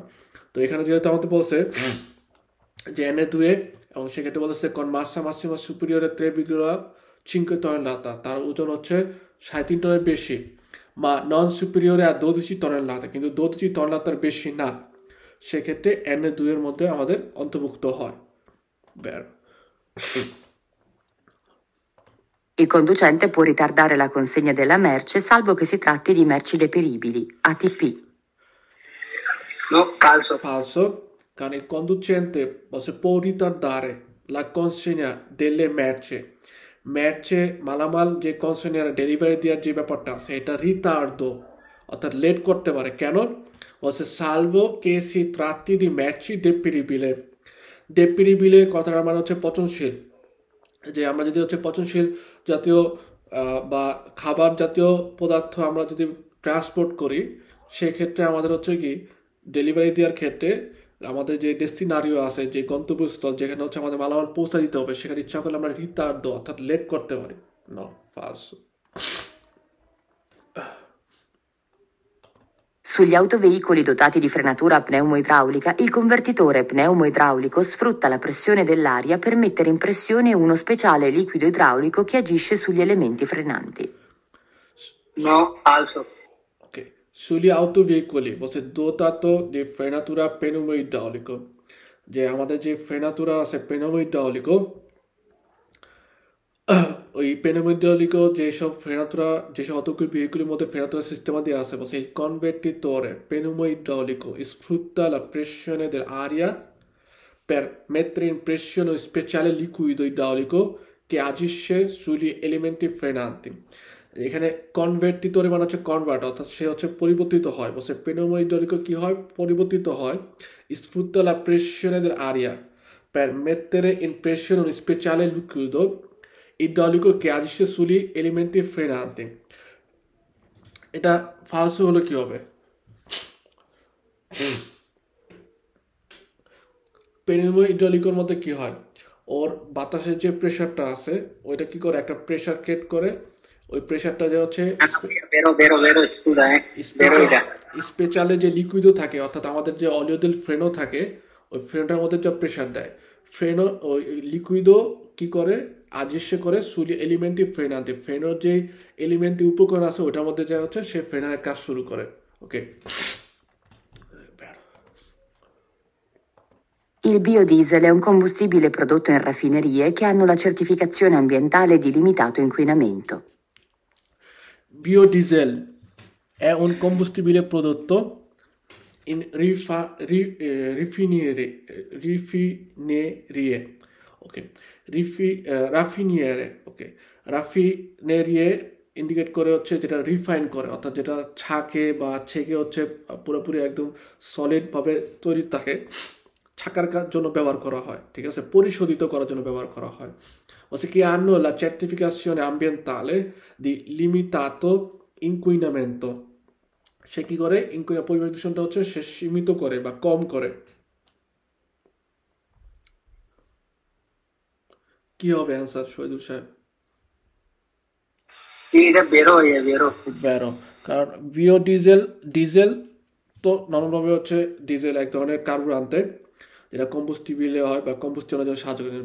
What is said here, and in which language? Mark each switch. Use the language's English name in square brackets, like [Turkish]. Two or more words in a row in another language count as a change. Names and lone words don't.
[Bangla] তো এখানে যেহেতু আমাদের বলছে যে NE2 এবং সেক্ষেত্রে বলতেছে কোন [Italian] massa massima superiore 3,5 tonnellate, [Bangla] তার ওজন হচ্ছে 3.5 টনের বেশি, [Italian] ma non superiore [Bangla] আর 12 tonnellate কিন্তু 12 tonnellate বেশি না, সেক্ষেত্রে NE2 এর মধ্যে আমাদের অন্তর্ভুক্ত হয়। [Italian] Il conducente può ritardare la consegna della merce salvo che si tratti di merci deperibili, ATP. No, [Bangla] Falso, কারণ [Italian] il conducente può ritardare la consegna delle merce [Bangla] মালামাল যে কনসেনিয়ার ডেলিভারি দেওয়ার যে ব্যাপারটা আছে এটা রিটার্ডো অর্থাৎ লেট করতে পারে। কেন? [Italian] বলছে salvo che si tratti di merci deperibile। [Bangla] deperibile কথাটার মানে হচ্ছে পচনশীল, যে আমরা যদি হচ্ছে পচনশীল জাতীয় বা খাবার জাতীয় পদার্থ আমরা যদি ট্রান্সপোর্ট করি, সেক্ষেত্রে আমাদের হচ্ছে কি ডেলিভারি দেওয়ার ক্ষেত্রে আমাদের যে ডেস্টিনারিও আছে, যে গন্তব্যস্থল যেখানে হচ্ছে আমাদের মালামাল পৌঁছে দিতে হবে, সেখানে ইচ্ছা করলে আমরা রিতার্ডো অর্থাৎ লেট করতে পারি। [Italian] No, falso. Sugli autoveicoli dotati di frenatura pneumoidraulica, il convertitore pneumoidraulico sfrutta la pressione dell'aria per mettere in pressione uno speciale liquido idraulico che agisce sugli elementi frenanti. No, falso. Ok, sugli autoveicoli বলছে dotato di frenatura pneumoidraulico, [Bangla] যে আমাদের যে ফ্রেনাতুরা আছে pneumoidraulico, [Italian] ওই pneumoidraulico [Bangla] যেসব ফ্রেনাতুরা, যেসব অটোগুলি ভেহিকুলের মধ্যে ফ্রেনাতুরা সিস্টেম দিয়ে আছে, বলছে [Italian] il convertitore pneumoidraulico sfrutta la pressione dell'aria per mettere in pressione un speciale liquido idraulico che agisce sugli elementi frenanti, [Bangla] এখানে কনভার্টিতরে মানে হচ্ছে কনভার্ট, অর্থাৎ সে হচ্ছে পরিবর্তিত হয়। বলছে pneumoidraulico কি হয়? পরিবর্তিত হয়। [Italian] Sfrutta la pressione dell'aria per mettere in pressione un speciale liquido idraulico che agisce sugli elementi frenanti. [Bangla] এটা ফালসো হলো কি হবে? pneumoidraulicoর মধ্যে কি হয়? ওর বাতাসের যে প্রেশারটা আছে ওইটা কি করে? একটা প্রেশার ক্রিয়েট করে। ওই প্রেশারটা যে হচ্ছে [Italian] Vero, scusa, vero idea. [Bangla] স্পেশালে যে লিকুইডও থাকে, অর্থাৎ আমাদের যে অলিওদেল ফ্রেনও থাকে, ওই ফ্রেনটার মধ্যে যে প্রেশার দেয়, ফ্রেনও ওই লিকুইডও কি করে? আজস্য করে [Italian] sugli elementi frenanti, [Bangla] ফ্রেনোর যে এলিমেন্টই উপকরণ আছে ওটার মধ্যে যা হচ্ছে সে ফ্রেনারের কাজ শুরু করে। ওকে, [Italian] Il biodiesel è un combustibile prodotto in raffinerie che hanno la certificazione ambientale di limitato inquinamento. Biodiesel è un combustibile prodotto in raffinerie. [Bangla] Ok, raffiniere. Ok, raffinerie ইন্ডিকেট করে হচ্ছে যেটা রিফাইন করে, অর্থাৎ যেটা ছাকে বা ছেঁকে হচ্ছে পুরোপুরি একদম সলিডভাবে তৈরি থাকে, ছাকার জন্য ব্যবহার করা হয়। ঠিক আছে, পরিশোধিত করার জন্য ব্যবহার করা হয়। Che hanno la certificazione ambientale di limitato inquinamento. সে কি করে? পরিবেশ দূষণটা হচ্ছে সে সীমিত করে বা কম করে। কি হবে অ্যান্সার শহীদুল সাহেব? এটা বেরো, কারণ বিওডিজেল, ডিজেল তো নর্মালভাবে হচ্ছে ডিজেল এক ধরনের কার্বুরান্তে যেটা কম্বুস্টিবিলে হয় বা কম্বুস্টনের জন্য সাহায্য করে।